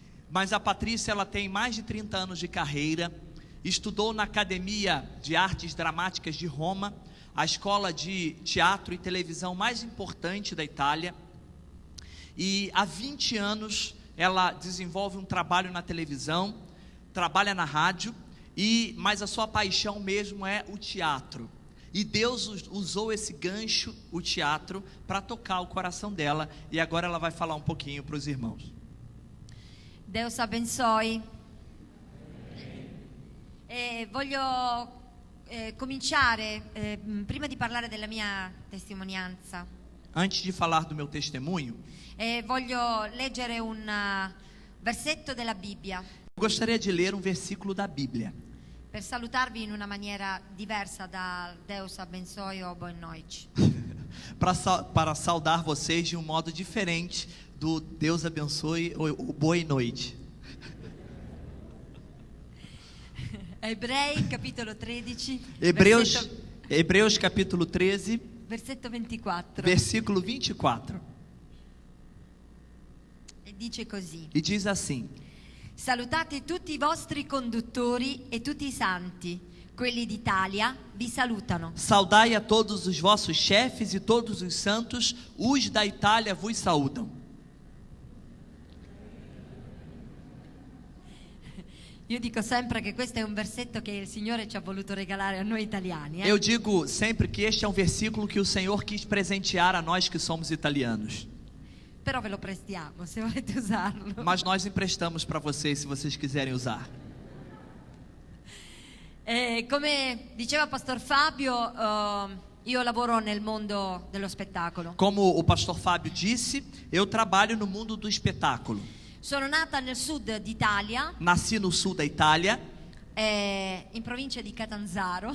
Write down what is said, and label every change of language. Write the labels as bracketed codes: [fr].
[pt] Mas a Patrícia, ela tem mais de 30 anos de carreira, estudou na Academia de Artes Dramáticas de Roma, a escola de teatro e televisão mais importante da Itália, e há 20 anos ela desenvolve um trabalho na televisão, trabalha na rádio, mas a sua paixão mesmo é o teatro. E Deus usou esse gancho, o teatro, para tocar o coração dela. E agora ela vai falar um pouquinho para os irmãos. Deus abençoe. [it] Voglio cominciare, prima di parlare della mia testimonianza. [pt] Antes de falar do meu testemunho, [it] voglio leggere un versetto della Bibbia. [pt] Gostaria de ler um versículo da Bíblia. [it] Per salutarvi in una maniera diversa da [pt] Deus abençoe o boa noite. Para saudar vocês de um modo diferente do Deus abençoe ou boa noite. [it] Ebrei capitolo 13. [pt] Hebreus capítulo 13. [it] Versetto 24. [pt] Versículo 24. [it] E dice così. [pt] E diz assim: [it] Salutate tutti i vostri conduttori e tutti i santi, quelli d'Italia vi salutano. [pt] Saudai a todos os vossos chefes e todos os santos, os da Itália vos saúdam. [it] Io dico sempre che questo è un versetto che il Signore ci ha voluto regalare a noi italiani. [pt] Eu digo sempre que este é um versículo que o Senhor quis presentear a nós que somos italianos. [it] Però ve lo prestiamo se volete usarlo. [pt] Mas nós emprestamos para vocês se vocês quiserem usar. [it] Come diceva Pastor Fabio, io lavoro nel mondo dello spettacolo. [pt] Como o pastor Fábio disse, eu trabalho no mundo do espetáculo. [it] Sono nata nel sud d'Italia. [pt] Nasci no sul da Itália. [it] In provincia di Catanzaro.